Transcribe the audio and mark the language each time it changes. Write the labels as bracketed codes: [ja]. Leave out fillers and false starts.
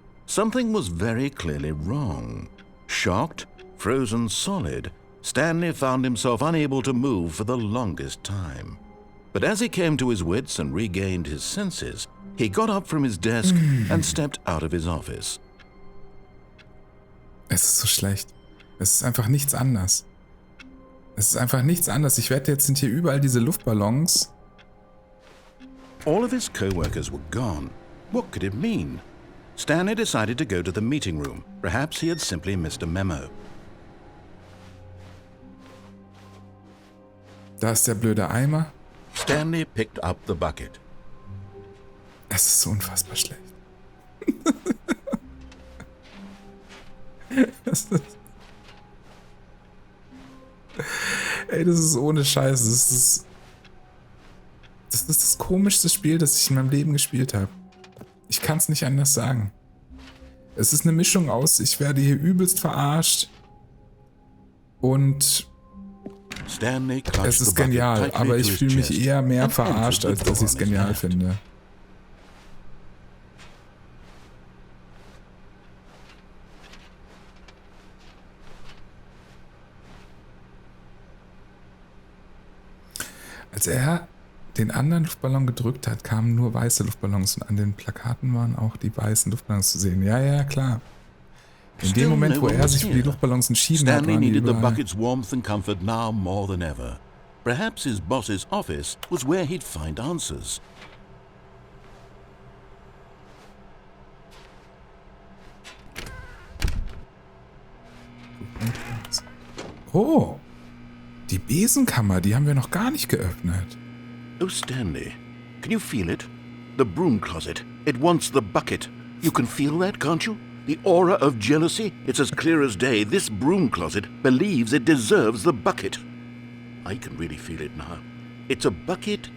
[en] Something was very clearly wrong. Shocked, frozen solid, Stanley found himself unable to move for the longest time. But as he came to his wits and regained his senses, he got up from his desk and stepped out of his office. [de] Es ist so schlecht. Es ist einfach nichts anders. Es ist einfach nichts anders. Ich wette, jetzt sind hier überall diese Luftballons. [en] All of his co-workers were gone. What could it mean? Stanley decided to go to the meeting room. Perhaps he had simply missed a memo. [de] Da ist der blöde Eimer. [en] Stanley picked up the bucket. [de] Es ist so unfassbar schlecht. Ey, das ist ohne Scheiß. Das ist das komischste Spiel, das ich in meinem Leben gespielt habe. Ich kann es nicht anders sagen. Es ist eine Mischung aus, ich werde hier übelst verarscht und es ist genial, aber ich fühle mich eher mehr verarscht, als dass ich es genial finde. Als er den anderen Luftballon gedrückt hat, kamen nur weiße Luftballons und an den Plakaten waren auch die weißen Luftballons zu sehen. Ja, ja, klar. In dem Moment, wo er sich für die Luftballons entschieden hat, waren die [en] needed the [de] überall. [en] bucket's warmth and comfort now more than ever. Perhaps his boss's office was where he'd find answers. [de] Oh, die Besenkammer, die haben wir noch gar nicht geöffnet. [en] Oh, Stanley, can you feel it? The broom closet. It wants the bucket. You can feel that, can't you? The aura of jealousy? It's as clear as day. This broom closet believes it deserves the bucket. I can really feel it now. It's a bucket.